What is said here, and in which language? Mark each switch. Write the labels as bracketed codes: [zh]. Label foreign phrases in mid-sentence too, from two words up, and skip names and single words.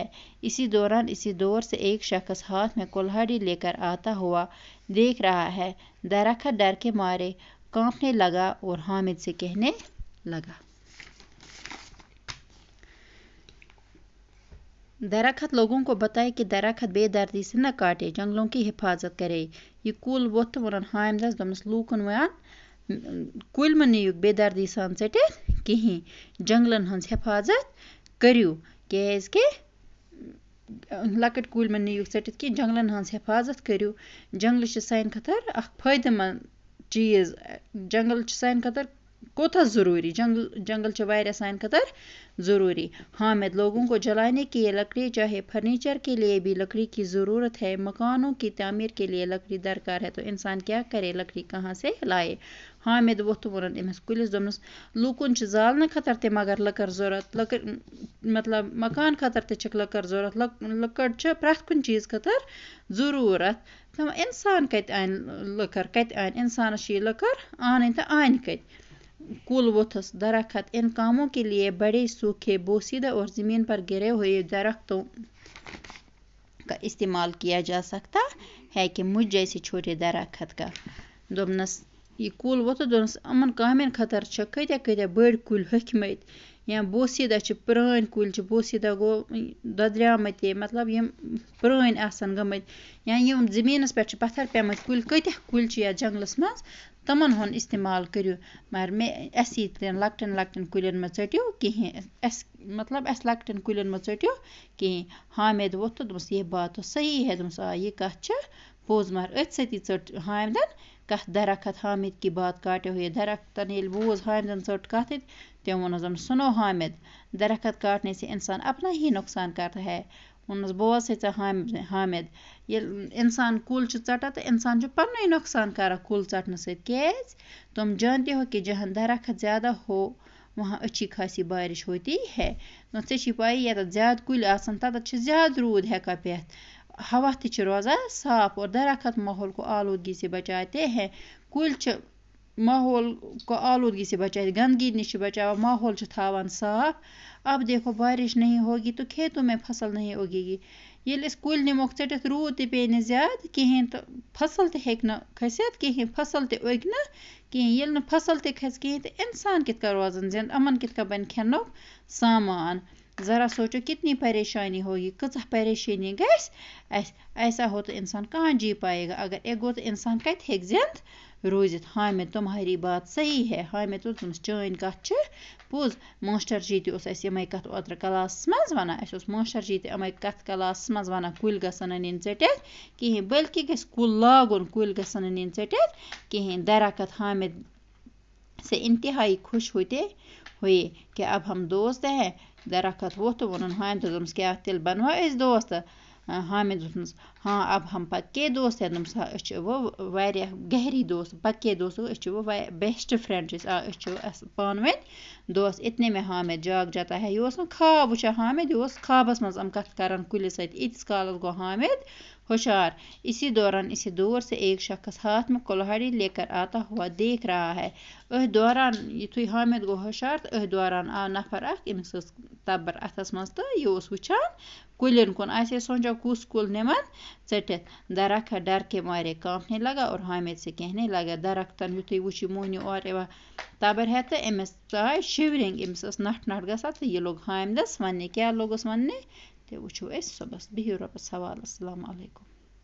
[ur] اسی دور سے ایک شخص ہاتھ میں کلہاڑی لے کر آتا ہوا دیکھ رہا ہے. درخت ڈر کے مارے کانپنے لگا اور حامد سے کہنے لگا: درخت لوگوں کو بتائے کہ درخت بے دردی سے نہ کاٹے، جنگلوں کی حفاظت کرے. [ks] یہ کُل ووتھ تہٕ ووٚنُن حامدس دوٚپنس: لوٗکن وَن کُلۍ مہٕ نِیِو بے دردی سان ژٔٹِتھ کِہیٖنۍ، جنگلن ہٕنٛز حفاظت کٔرِو. کیٛازِ کہِ لۄکٕٹۍ کُلۍ مہٕ نِیِو ژٔٹِتھ کِہیٖنۍ، جنگلن ہٕنٛز حفاظت کٔرِو. جنگلہٕ چھِ سانہِ خٲطرٕ اکھ فٲیدٕ منٛد چیٖز. جنگل چھِ سانہِ خٲطرٕ کوتاہ ضروٗری، جنگل چھِ واریاہ سانہِ خٲطرٕ ضروٗری. [ur] حامد: لوگوں کو جلانے کے لیے لکڑی چاہیے، فرنیچر کے لیے بھی لکڑی کی ضرورت ہے، مکانوں کی تعمیر کے لیے لکڑی درکار ہے، تو انسان کیا کرے، لکڑی کہاں سے لائے. [ks] حامد ووٚتھ تہٕ ووٚنُن أمِس کُلِس دوٚپنس: لوٗکن چھِ زالنہٕ خٲطرٕ تہِ مگر لٔکٕر ضروٗرت، مطلب مکان خٲطرٕ تہِ چھکھ لٔکٕر ضروٗرت، لٔکٕر چھِ پرٛٮ۪تھ کُنہِ چیٖز خٲطرٕ ضروٗرت. اِنسان کتہِ اَنہِ لٔکٕر، کتہِ اَنہِ اِنسانس چھِ یہِ لٔکٕر آنٕنۍ تہٕ آنہِ کتہِ. کُل ووٚتھُس. [ur] درخت: ان کاموں کے لیے بڑے سوکھے، بوسیدہ اور زمین پر گرے ہوئے درختوں کا استعمال کیا جا سکتا ہے، کہ مجھ جیسے چھوٹے درخت کا. [ks] دوٚپنس یہِ کُل ووٚتھ تہٕ دوٚپنس: یِمن کامٮ۪ن خٲطرٕ چھِ کۭتیاہ بٔڑۍ کُلۍ ہوٚکھۍمٕتۍ، یا بوسیدہ چھِ پرٛٲنۍ کُلۍ چھِ، بوسیدہ گوٚو دۄدریٛامٕتۍ، مطلب یِم پرٛٲنۍ آسن گٔمٕتۍ، یا یِم زٔمیٖنس پٮ۪ٹھ چھِ پتھر پیٚمٕتۍ کُلۍ، کۭتیاہ کُلۍ چھِ یتھ جنگلس منٛز، تِمن ہُنٛد استعمال کٔرِو. مگر اَسہِ ییٚتٮ۪ن لۄکٹٮ۪ن کُلٮ۪ن مہ ژٔٹِو کِہیٖنۍ، اَسہِ لۄکٹٮ۪ن کُلٮ۪ن مہ ژٔٹِو کِہیٖنۍ. حامد ووٚتھ تہٕ دوٚپنس: [ur] یہ بات تو صحیح ہے. [ks] دوٚپنس: آ، یہ کتھ چھِ پوٚز. مگر أتھۍ سۭتی ژٔٹ حامدن کتھ. [ur] درخت حامد کی بات کاٹے ہوئے: [ks] درختن ییٚلہِ بوٗز حامدن ژٔٹ کتھ، تٔمۍ ووٚننس: دوٚپنس: [ur] سُنو حامد، درخت کاٹنے سے انسان اپنا ہی نقصان کرتا ہے. [ks] ووٚننس: بوز سا ژےٚ حامد، ییٚلہِ انسان کُل چھُ ژٹان تہٕ انسان چھُ پننُے نۄقصان کران کُل ژٹنہٕ سۭتۍ. کیٛازِ؟ [ur] تم جانتے ہو کہ جہاں درخت زیادہ ہو وہاں اچھی خاصی بارش ہوتی ہے. [ks] ژےٚ چھِ پاے ییٚتٮ۪تھ زیادٕ کُلۍ آسن تتٮ۪تھ چھِ زیادٕ روٗد ہٮ۪کان پٮ۪تھ، ہوا تہِ چھِ روزان صاف، [ur] اور درخت ماحول کو آلودگی سے بچاتے ہیں. [ks] کُلۍ چھِ [ur] ماحول کو آلودگی سے بچاتے، [ks] گندگی نش چھِ بچاوان، ماحول چھِ تھاوان صاف. [ur] اب دیکھو بارش نہیں ہوگی تو کھیتوں میں فصل نہیں اگے گی. [ks] ییٚلہِ أسۍ کُلۍ نِموکھ ژٔٹِتھ، روٗد تہِ پیٚیہِ نہٕ زیادٕ کِہیٖنۍ تہٕ فصل تہِ ہیٚکہِ نہٕ کھٔسِتھ کِہیٖنۍ، فصل تہِ اُگہِ نہٕ کِہیٖنۍ. ییٚلہِ نہٕ فصل تہِ کھسہِ کِہیٖنۍ تہٕ اِنسان کِتھ کٔنۍ روزن زِنٛدٕ، یِمن کِتھ کٔنۍ بنہِ کھٮ۪نُک سامان. [ur] ذرا سوچو کتنی پریشانی ہوگی، [ks] کۭژاہ پریشانی گژھِ اَسہِ. [ur] ایسا ہو تو انسان کہاں جی پائے گا. [ks] اگر اے گوٚو تو انسان کتہِ ہیٚکہِ زِنٛدٕ روٗزِتھ [ur] حامد تُمہاری بات صحیح ہے [ks] حامد اوس دوٚپمَس چٲنۍ کَتھ چھِ پوٚز ماشٹر جی تہِ اوس اَسہِ یِمَے کَتھ اوترٕ کلاسَس منٛز وَنان اَسہِ اوس ماشٹر جی تہِ یِمَے کَتھ کلاسَس منٛز وَنان کُلۍ گژھن نہٕ نِنۍ ژٔٹِتھ کِہیٖنۍ بٔلکہِ گژھِ کُل لاگُن کُلۍ گژھن نہٕ نِنۍ ژٔٹِتھ کِہیٖنۍ [ur] درخت حامد سے انتہائی خوش ہوئے کہ اب ہم دوست ہیں [ks] درخت ووٚتھ تہٕ ووٚنُن حامدَس دوٚپمَس کیٛاہ تیٚلہِ بنوا أسۍ دوست حامد دوٚپمَس [ur] ہاں اب ہم پکے دوست ہیں [ks] دوٚپمَس أسۍ چھِ وۄنۍ واریاہ گہری دوست [ur] پکے دوست [ks] أسۍ چھِ وۄنۍ [en] best friend [ks] چھِ أسۍ چھِ پانہٕ ؤنۍ دوست [ur] اتنے میں حامد جاگ جاتا ہے [ks] یہِ اوس نہٕ خواب وٕچھان حامد یہِ اوس خوابَس منٛز یِم کَتھ کران کُلِس سۭتۍ ییٖتِس کالَس گوٚو حامد ہوشیار [ur] اسی دور سے ایک شخص ہاتھ میں کُلہاڑی لے کر آتا ہوا دیکھ رہا ہے [ks] أتھۍ دوران یُتھُے حامد گوٚو ہوشیار تہٕ أتھۍ دوران آو نفر اکھ أمِس ٲس تبر اَتھَس منٛز تہٕ یہِ اوس وٕچھان کُلٮ۪ن کُن آسہِ سونچا کُس کُل نِمن ژٔٹِتھ [ur] درخت ڈر کے مارے کانپنے لگا اور حامد سے کہنے لگا [ks] درختن یُتھُے وٕچھ یہِ موہنیوٗ اورٕ یِوان تبر ہٮ۪تھ تہٕ أمِس ژاے شِورِنٛگ أمِس ٲس نَٹھ نَٹھ گژھان تہٕ یہِ لوٚگ حامدَس وَننہِ کیٛاہ لوٚگُس وَننہِ تہِ وٕچھو أسۍ صُبحس بِہِو رۄبَس حوالہٕ [ar] اَسَلامُ علیکُم